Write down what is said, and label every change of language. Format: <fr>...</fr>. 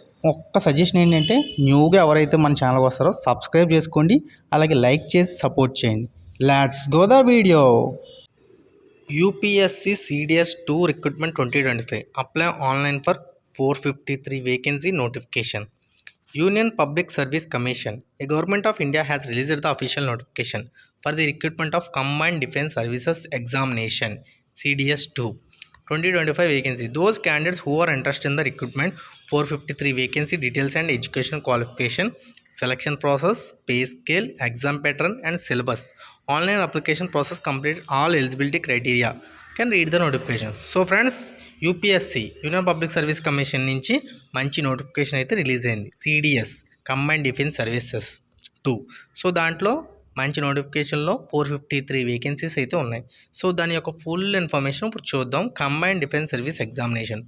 <te>ఒక్క సజెషన్ ఏంటంటే న్యూగా ఎవరైతే మన ఛానల్కి వస్తారో సబ్స్క్రైబ్ చేసుకోండి, అలాగే లైక్ చేసి సపోర్ట్ చేయండి.</te> <en>Let's go the video. UPSC CDS 2 recruitment 2025 apply online for 453 vacancy notification. Union Public Service Commission, a Government of India has released the official notification for the recruitment of Combined Defence Services Examination CDS 2 2025 vacancy. Those candidates who are interested in the recruitment, 453 vacancy details and education qualification, selection process, pay scale, exam pattern and syllabus. Online application process completed all eligibility criteria. Can read the notification. So friends,</en> <te>UPSC union public service commission నుంచి మంచి notification అయితే release అయింది. CDS combined defence services 2. So దాంట్లో మంచి నోటిఫికేషన్లో 453 vacancies అయితే ఉన్నాయి. So దాని యొక్క ఫుల్ ఇన్ఫర్మేషన్ ఇప్పుడు చూద్దాం. Combined defence service examination.</te>